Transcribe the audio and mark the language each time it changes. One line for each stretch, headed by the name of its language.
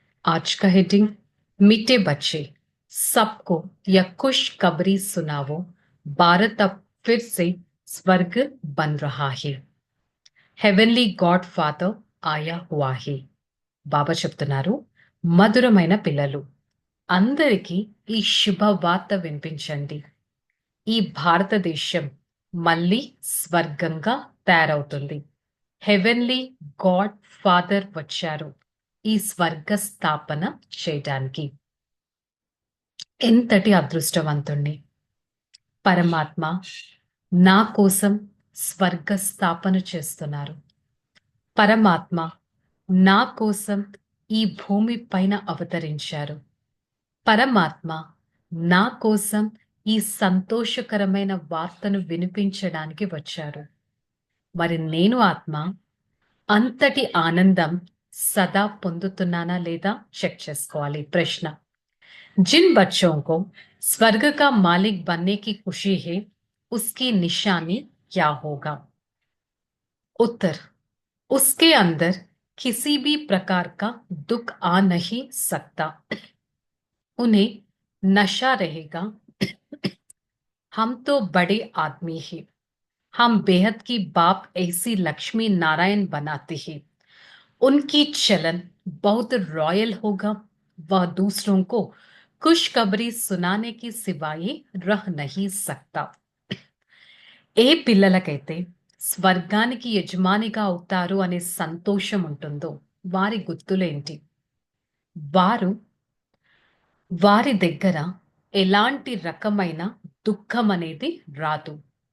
Hindi: आज का हेडिंग मीठे बच्चे सबको यह खुशखबरी सुनाओ, भारत अब फिर से स्वर्ग बन रहा है। హెవెన్లీ గాడ్ ఫాదర్ ఆయా హువా హే.
Telugu: బాబా చెప్తున్నారు, మధురమైన పిల్లలు అందరికీ ఈ శుభవార్త వినిపించండి. ఈ భారతదేశం మళ్ళీ స్వర్గంగా తయారవుతుంది. హెవెన్లీ గాడ్ ఫాదర్ వచ్చారు ఈ స్వర్గ స్థాపన చేయడానికి. ఎంతటి అదృష్టవంతుణ్ణి! పరమాత్మ నా కోసం స్వర్గ స్థాపన చేస్తున్నారు. పరమాత్మ నా కోసం ఈ భూమి పైన అవతరించారు. పరమాత్మ నా కోసం ఈ సంతోషకరమైన వార్తను వినిపించడానికి వచ్చారు. మరి నేను ఆత్మ అంతటి ఆనందం సదా పొందుతున్నానా లేదా చెక్ చేసుకోవాలి.
Hindi: ప్రశ్న: जिन बच्चों को स्वर्ग का मालिक बनने की खुशी है, उसकी निशानी क्या होगा? उत्तर: उसके अंदर किसी भी प्रकार का दुख आ नहीं सकता. उन्हें नशा रहेगा, हम तो बड़े आदमी हैं, हम बेहद की बाप ऐसी लक्ष्मी नारायण बनाते हैं. उनकी चलन बहुत रॉयल होगा. वह दूसरों को खुशखबरी सुनाने की सिवाय रह नहीं सकता.
Telugu: ఏ పిల్లలకైతే స్వర్గానికి యజమానిగా అవుతారు అనే సంతోషం ఉంటుందో వారి గుర్తులేంటి? వారి దగ్గర ఎలాంటి రకమైన దుఃఖం అనేది రాదు.